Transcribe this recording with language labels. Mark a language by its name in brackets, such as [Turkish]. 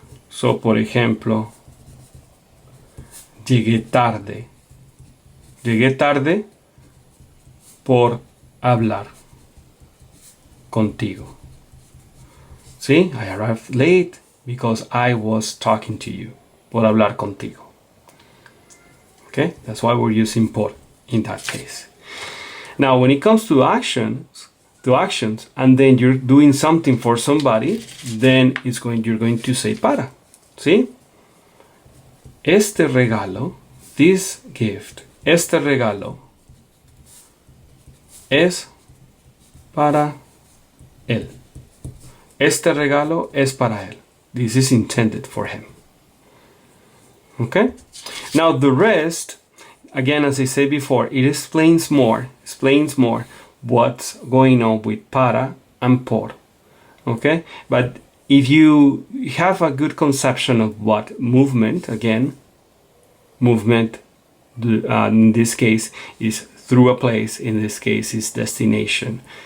[Spanish] So, por ejemplo, llegué tarde por hablar contigo. [English] See, I arrived late because I was talking to you. [Spanish] Por hablar contigo. [English] Okay, that's why we're using por in that case. Now, when it comes to actions, and then you're doing something for somebody, then you're going to say para. See? [Spanish] Este regalo, [English] this gift, [Spanish] este regalo es para él. Este regalo es para él. [English] This is intended for him. Okay? Now the rest, again, as I said before, it explains more what's going on with para and por. Okay? But if you have a good conception of what movement, again, movement in this case is through a place, in this case is destination.